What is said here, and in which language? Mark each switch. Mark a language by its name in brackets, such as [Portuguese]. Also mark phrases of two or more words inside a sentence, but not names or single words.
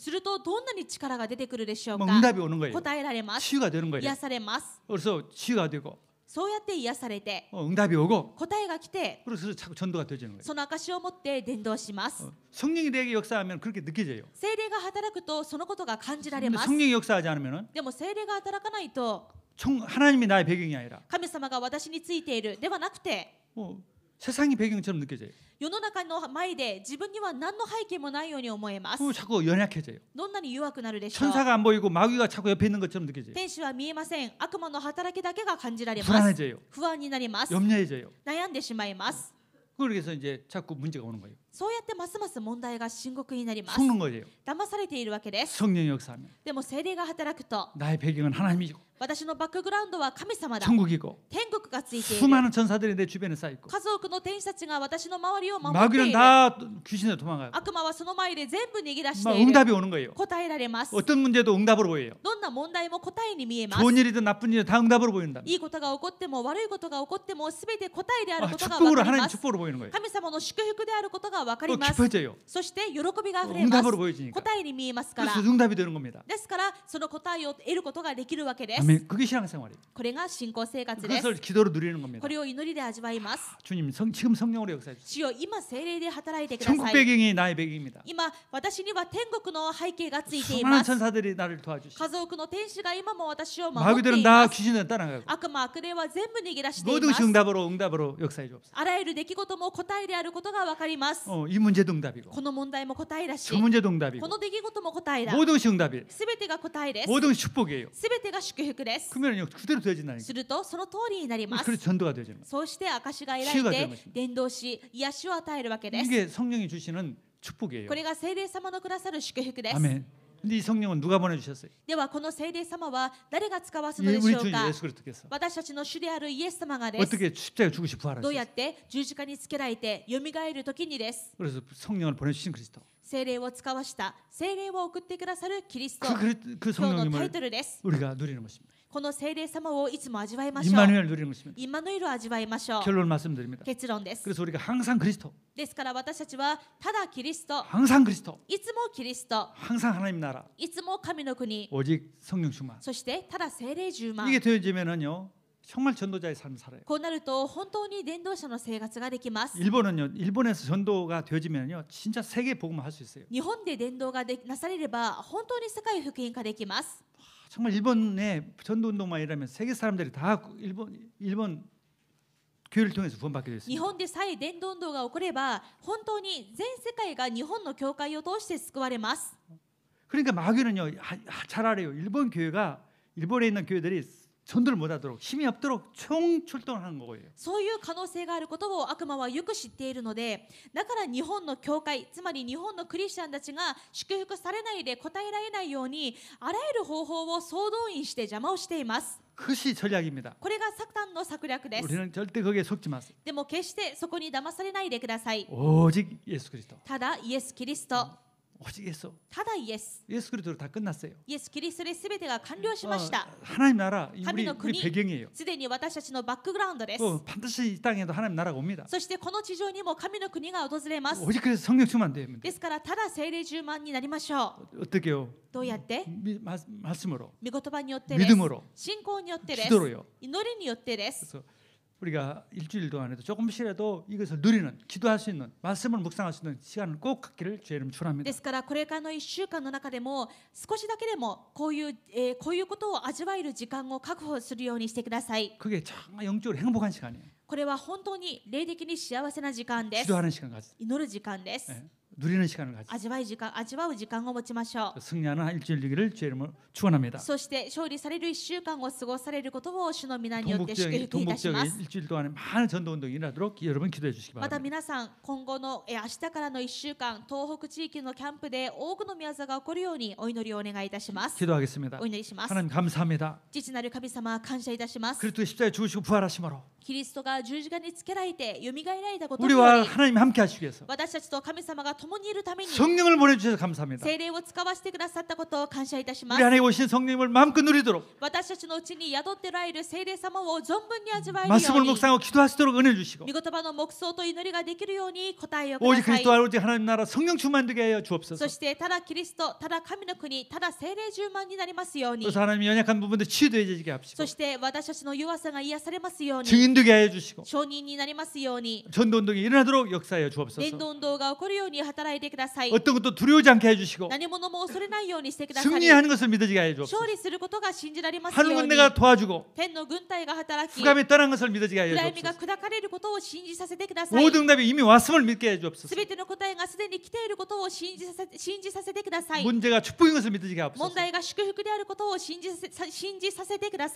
[Japanese] するとどんなに力が出てくるでしょう [Korean] 뭐 [Japanese] か。 [Korean] 응답이 오는 거예요. [Japanese] 答えられます。 [Korean] 치유가 되는 거예요. [Japanese] 癒されます。 [Korean] 그래서 치유가 되고 [Japanese] そうやって癒されて [Korean] 응답이 오고 [Japanese] 答えが来て [Korean] 그래서 자꾸 전도가 되어지는 거예요. [Japanese] その証を持って伝道します。 [Korean] 성령이 내게 역사하면 그렇게 느껴져요. [Japanese] 聖霊が働くとそのことが感じられ [Korean] 근데 [Japanese] ます。 [Korean] 성령이 역사하지 않으면은 [Japanese] でも聖霊が働かないと [Korean] 하나님이 나의 배경이 아니라 [Japanese] 神様が私についているではなくて [Korean] 세상이 배경처럼 느껴져요. [Japanese] 世の中の前で自分には何の背景もないように思えます。 [Korean] 그리고 자꾸 연약해져요. [Japanese] どんなに弱くなるでしょう。 [Korean] 천사가 안 보이고 마귀가 자꾸 옆에 있는 것처럼 느껴져요. [Japanese] 天使は見えません。悪魔の働きだけが感じられます。 [Korean] 불안해져요. [Japanese] 不安になります。 [Korean] 염려해져요. [Japanese] 悩んでしまいます。 [Korean] 그래서 이제 자꾸 문제가 오는 거예요. [Japanese] そうやってますます問題が深刻になります。 [Korean] 속는 거예요. [Japanese] 騙されているわけです。 [Korean] 성령이 역사하면 [Japanese] でも聖霊が働くと [Korean] 나의 배경은 하나님이고 [Japanese] 私のバックグラウンドは神様だ。 [Korean] 천국이고 [Japanese] 天国がついている。 [Korean] 수많은 천사들이 내 주변에 쌓여 있고 [Japanese] 数多くの天使たちが私の周りを守ってい [Korean] 마귀는 [Japanese] る。 [Korean] 다 귀신에 도망가고 [Japanese] 悪魔はその前で全部逃げ出し [Korean] 막 [Japanese] ている。 [Korean] 응답이 오는 거예요. [Japanese] 答えられます。 [Korean] 어떤 문제도 응답으로 보여요. [Japanese] どんな問題も答えに見えます。 [Korean] 좋은 일이든 나쁜 일이든 다 응답으로 보인다. [Japanese] いいことが起こっても悪いことが起こっても全て答えであることが分 [Korean] 축복으로 [Japanese] かりま [Korean] 하나님 [Japanese] す。 [Korean] 축복으로 보이는 거예요. [Japanese] 神様の祝福であることが分かります。 [Korean] 깊어져요. [Japanese] そして喜びがあふれます。 [Korean] 응답으로 보여지니까. [Japanese] 答えに見えますから。 [Korean] 그래서 응답이 되는 겁니다. [Japanese] ですからその答えを得ることができるわけです。 [Korean] 아멘. 그게 신앙생활이에요. [Japanese] これが信仰生活です。 [Korean] 그것을 기도로 누리는 겁니다. [Japanese] これを祈りで味わいます。 [Korean] 주님 지금 성령으로 역사해 주세요. [Japanese] 主よ今聖霊で働いてくださ [Korean] 천국 [Japanese] い。 [Korean] 배경이 나의 배경입니다. [Japanese] 今私には天国の背景がついてい [Korean] 수많은 [Japanese] ます。 [Korean] 천사들이 나를 도와주시고 [Japanese] 数多くの天使が今も私を守ってい [Korean] 마귀들은 [Japanese] ま [Korean] 다 [Japanese] す。 [Korean] 귀신에 따라가고 [Japanese] 悪魔悪霊は全部逃げ出してい [Korean] 모든 [Japanese] ま [Korean] 것이 [Japanese] す。 [Korean] 응답으로 역사해 주옵소서. [Japanese] あらゆる出来事も答えであることが分かります。 [Korean] 이 문제도 응답이고 [Japanese] この問題も答えだし、 [Korean] 저 문제도 응답이고 [Japanese] この出来事も答えだ。 [Korean] 모든 것이 응답이에요. [Japanese] すべてが答えです。 [Korean] 모든 것이 축복이에요. [Japanese] すべてが祝福です。 [Korean] 그러면 그대로 되어진다니까. [Japanese] するとその通りになります。 [Korean] 그래서 전도가 되어지는 거예요. [Japanese] そうして証が得ら [Korean] 치유가 [Japanese] れ [Korean] 되는 [Japanese] て [Korean] 것입니다. [Japanese] 伝道し癒しを与えるわけです。 [Korean] 이게 성령이 주시는 축복이에요. [Japanese] これが聖霊様のくださる祝福です。 [Korean] 아멘. 근데 이 성령은 누가 보내주셨어요? [Japanese] ではこの聖霊様は誰が使わす [Korean] 이 [Japanese] のでし [Korean] 우리 [Japanese] ょう [Korean] 주 [Japanese] か。 [Korean] 예수 그리스도께서 [Japanese] 私たちの主であるイエス様がです。 [Korean] 어떻게 십자가에 죽으시 [Japanese] どう [Korean] 부활하셨어요? [Japanese] やって十字架につけられてよみがえる時にです。 [Korean] 그래서 성령을 보내주신 그리스도. [Japanese] 聖霊を使わした聖霊を送ってくださるキリスト。 [Korean] 그 [Japanese] 今日のタイ [Korean] 성령님을 [Japanese] トルです。 [Korean] 우리가 누리는 것입니다. [Japanese] この聖霊様をいつも味わいましょう。 [Korean] 임마누엘 누리는 것입니다. [Japanese] インマヌエルを味わいましょう。 [Korean] 결론 말씀드립니다. [Japanese] 結論です。 [Korean] 그래서 우리가 항상 그리스도, [Japanese] ですから私たちはただキリスト、 [Korean] 항상 그리스도, [Japanese] いつもキリスト、 [Korean] 항상 하나님 나라, [Japanese] いつも神の国、 [Korean] 오직 성령 충만. [Japanese] そしてただ聖霊充満。 [Korean] 이게 되어지면은요 정말 전도자의 삶을 살아요. [Japanese] こうなると本当に伝道者の生活ができます。 [Korean] 일본에서 전도가 되어지면요 진짜 세계 복음을 할 수 있어요. [Japanese] 日本で伝道がなされれば本当に世界福音化できます。 [Korean] 정말 일본의 전도 운동만 일하면 세계 사람들이 다 일본 교회를 통해서 구원받게 [Japanese] 日 [Korean] 됐습니다. [Japanese] 本でさえ伝道運動が起これば本当に全世界が日本の教会を通して救われます。 [Korean] 그러니까 마귀는요 잘 알아요. 일본 교회가 일본에 있는 교회들이 전도를 못하도록 힘이 없도록 총 출동하는 거예요. [Japanese] そういう可能性があることを悪魔はよく知っているので、だから日本の教会、つまり日本のクリスチャンたちが祝福されないで答えられないようにあらゆる方法を総動員して邪魔をしています。 [Korean] 그것이 전략입니다. [Japanese] これがサタンの策略です。 [Korean] 우리는 절대 거기에 속지 마세요. [Japanese] でも決してそこに騙されないでください。 [Korean] 오직 예수 그리스도. [Japanese] ただイエス・キリスト、 [Korean] 오직 예수. [Japanese] ただイエス。 [Korean] 예수 그리스도로 다 끝났어요. [Japanese] イエス・キリストで全てが完了しました。 [Korean] 하나님 나라 [Japanese] 神の [Korean] 우리 [Japanese] 国、 [Korean] 배경이에요. [Japanese] すでに私たちのバックグラウンドです。 [Korean] 또 반드시 이 땅에도 하나님 나라가 옵니다. [Japanese] そしてこの地上にも神の国が訪れます。 [Korean] 오직 그래서 성령 충만 되면 [Japanese] ですからただ聖霊充満になりましょう。 [Korean] 어떻게요? [Japanese] どうやって？ [Korean] 말씀으로 [Japanese] 御言葉によってです。 [Korean] 믿음으로 [Japanese] 信仰によってです。 [Korean] 기도로요. [Japanese] 祈りによってです。 [Korean] 그래서 우리가 일주일 동안에도 조금씩이라도 이것을 누리는 기도할 수 있는 말씀을 묵상할 수 있는 시간을 꼭 갖기를 주의 이름 축원합니다. [Japanese] ですからこれからの1週間の中でも少しだけでもこういうことを味わえる時間を確保するようにしてください。 [Korean] 그게 정말 영적으로 행복한 시간이에요. [Japanese] これは本当に霊的に幸せな時間です。 [Korean] 기도하는 시간 가지. [Japanese] 祈る時間です。 [Korean] 누리는 시간을 가지. [Japanese] 味わう時間を持ちましょう。 [Korean] 승리하는 일주일 되기를 주의 이름으로 축원합니다. [Japanese] そして勝利される1週間を過ごされることを主の皆によって祝 [Korean] 동북 [Japanese] 福いたし [Korean] 지역에 [Japanese] ます。 [Korean] 일주일 동안에 많은 전도 운동이 일어나도록 여러분 기도해 주시기 [Japanese] また [Korean] 바랍니다. [Japanese] 皆さん今後の明日からの1週間東北地域のキャンプで多くの宮座が起こるようにお祈りをお願いいたします。 [Korean] 기도하겠습니다. [Japanese] お祈りします。 [Korean] 하나님 감사합니다. [Japanese] 父なる神様感謝いたします。 [Korean] 그리스도의 십자가에 죽으시고 부활하심으로 [Japanese] キリストが十字架につけられてよみがえられたことによ [Korean] 우리와 [Japanese] り [Korean] 하나님이 함께 하시기 위해서 [Japanese] 私たちと神様が共にいるために [Korean] 성령을 보내주셔서 감사합니다. [Japanese] 聖霊を使わせてくださったことを感謝いたしま [Korean] 우리 [Japanese] す。 [Korean] 안에 오신 성령님을 마음껏 누리도록 [Japanese] 私たちのうちに宿っておられる聖霊様を存分に味わえるよ [Korean] 말씀을 [Japanese] うに [Korean] 묵상하고 기도하시도록 은혜 주시고 [Japanese] 御言葉の黙想と祈りができるように答えをく [Korean] 오직 [Japanese] ださい。 [Korean] 그리스도와 오직 하나님 나라 성령 충만되게 하여 주옵소서. [Japanese] そしてただキリスト、ただ神の国、ただ聖霊充満になりますように。 [Korean] 그래서 하나님이 연약한 부분들 치유되게 합시고 [Japanese] そして私たちの弱さが癒されますように。 [Korean] 증인되게 하여 주시고 [Japanese] 証人になりますように。 [Korean] 전도 運動이 일어나도록 역사하여 [Japanese] 伝 [Korean] 주옵소서. [Japanese] 道運動が起こるように働いてください。 [Korean] 어떤 것도 두려워지 않게 해주시고 [Japanese] 何者も恐れないようにしてください。 [Korean] 승리하는 것을 믿어지게 하여 주옵소서. [Japanese] 勝利することが信じられますよう [Korean] 하늘 [Japanese] に。 [Korean] 군대가 도와주고 [Japanese] 天の軍隊が働き、 [Korean] 후감에 떠난 것을 믿어지게 하여 [Japanese] 暗闇が [Korean] 주옵소서. [Japanese] 砕かれることを信じさせてください。 [Korean] 모든 응답이 이미 왔음을 믿게 해 주옵소서. [Japanese] すべての答えがすでに来ていることを信じさせてください。 [Korean] 문제가 축복인 것을 믿어지게 [Japanese] 問 [Korean] 하옵소서. [Japanese] 題が祝福であることを信じさせてください。